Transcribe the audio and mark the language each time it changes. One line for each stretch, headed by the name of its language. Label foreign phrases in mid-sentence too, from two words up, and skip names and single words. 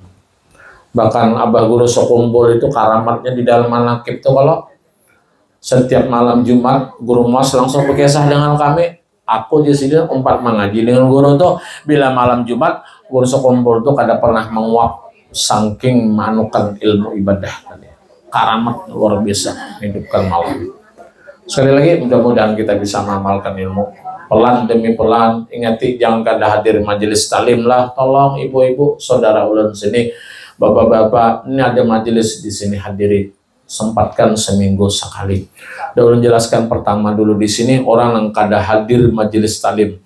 Indonesian: Bahkan Abah Guru Sokumpul itu karamatnya di dalam manakib tuh kalau setiap malam Jumat Guru Mas langsung berkisah dengan kami. Aku di sini empat mengaji dengan guru tuh bila malam Jumat Guru Sokumpul tuh kada pernah menguap saking manukan ilmu ibadah tadi. Karamat luar biasa hidupkan malam. Sekali lagi mudah-mudahan kita bisa mengamalkan ilmu pelan demi pelan. Ingati jangan kada hadir majelis talim lah. Tolong ibu-ibu, saudara ulun sini, bapak-bapak, ini ada majelis di sini hadiri. Sempatkan seminggu sekali. Ulun jelaskan pertama dulu di sini orang yang kada hadir majelis talim.